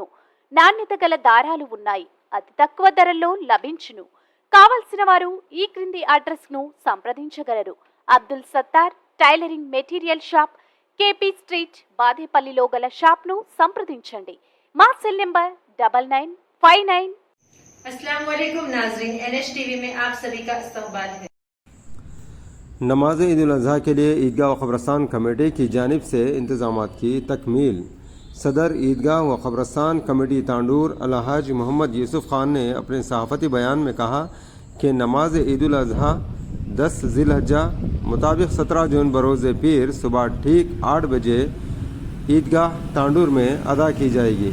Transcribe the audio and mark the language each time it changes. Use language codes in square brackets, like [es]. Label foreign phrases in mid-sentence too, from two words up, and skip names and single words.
[te] నాణ్యత గల దారాలు ఉన్నాయి. అతి తక్కువ ధరల్లో లభించును. కావలసిన వారు ఈ క్రింది [en] address ను [te] సంప్రదించగలరు. అబ్దుల్ సత్తార్ [en] tailoring material shop, [te] కేపీ స్ట్రీట్, బాదేపల్లిలో గల షాప్ ను సంప్రదించండి. మా [en] cell number [te] 9959। [ur] السلام علیکم ناظرین، NH ٹی وی میں آپ سبھی کا استقبال ہے. نماز عید الاضحیٰ کے لیے عیدگاہ و قبرستان کمیٹی کی جانب سے انتظامات کی تکمیل. صدر عیدگاہ و قبرستان کمیٹی تانڈور الحاج محمد یوسف خان نے اپنے صحافتی بیان میں کہا کہ نماز عید الاضحیٰ 10 ذی الحجہ مطابق 17 جون بروز پیر صبح ٹھیک 8 بجے عیدگاہ تانڈور میں ادا کی جائے گی.